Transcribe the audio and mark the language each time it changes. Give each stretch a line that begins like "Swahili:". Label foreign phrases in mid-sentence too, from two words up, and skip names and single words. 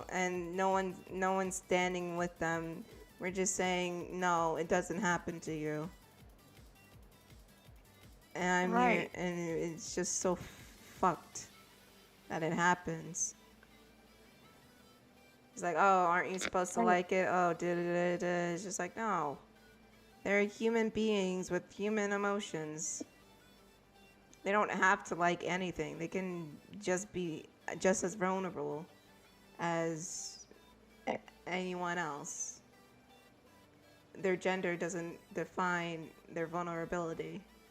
English: well, and no one's standing with them. We're just saying no, it doesn't happen to you, and I'm here, right. and it's just so fucked that it happens. It's like, oh, aren't you supposed to Right. like it? Oh, da da da da. It's just like, no, they're human beings with human emotions. They don't have to like anything. They can just be just as vulnerable as anyone else. Their gender doesn't define their vulnerability.